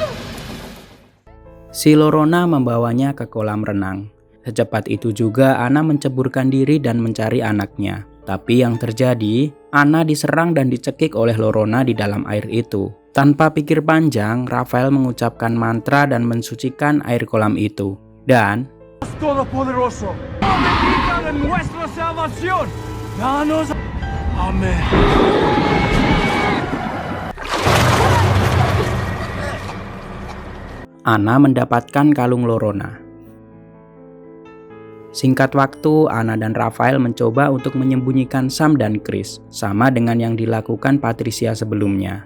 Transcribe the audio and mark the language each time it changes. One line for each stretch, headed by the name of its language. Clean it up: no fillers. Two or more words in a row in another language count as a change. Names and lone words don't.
Indonesian: Si Lorona membawanya ke kolam renang. Secepat itu juga Anna menceburkan diri dan mencari anaknya. Tapi yang terjadi, Anna diserang dan dicekik oleh Lorona di dalam air itu. Tanpa pikir panjang, Raphael mengucapkan mantra dan mensucikan air kolam itu. Dan
Spanish: Todopoderoso, bendiga de nuestra salvación, danos. Amén.
Indonesian: Anna mendapatkan kalung Lorona. Singkat waktu, Anna dan Raphael mencoba untuk menyembunyikan Sam dan Chris, sama dengan yang dilakukan Patricia sebelumnya.